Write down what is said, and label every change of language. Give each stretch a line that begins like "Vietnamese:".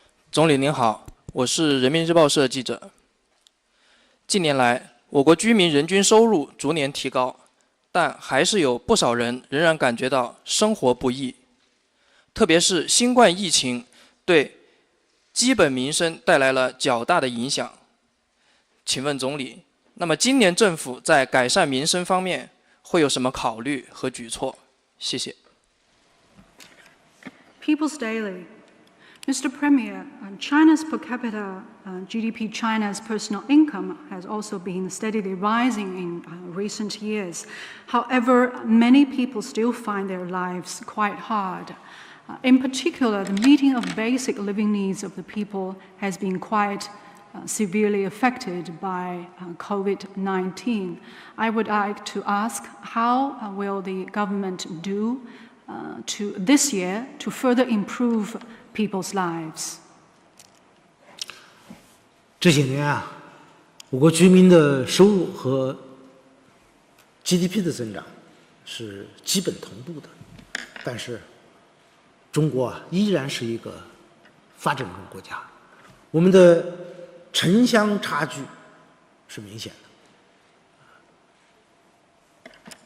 Chinese: 总理您好，我是人民日报社记者。近年来，我国居民人均收入逐年提高，但还是有不少人仍然感觉到生活不易，特别是新冠疫情对基本民生带来了较大的影响。请问总理，那么今年政府在改善民生方面会有什么考虑和举措？谢谢。
English: People's Daily. Mr. Premier, China's per capita GDP, China's personal income has also been steadily rising in recent years. However, many people still find their lives quite hard. In particular, the meeting of basic living needs of the people has been quite severely affected by COVID-19. I would like to ask, how will the government do this year to further improve people's lives?
Chinese: 这些年啊，我国居民的收入和 GDP 的增长是基本同步的，但是中国啊依然是一个发展中国家，我们的城乡差距是明显的。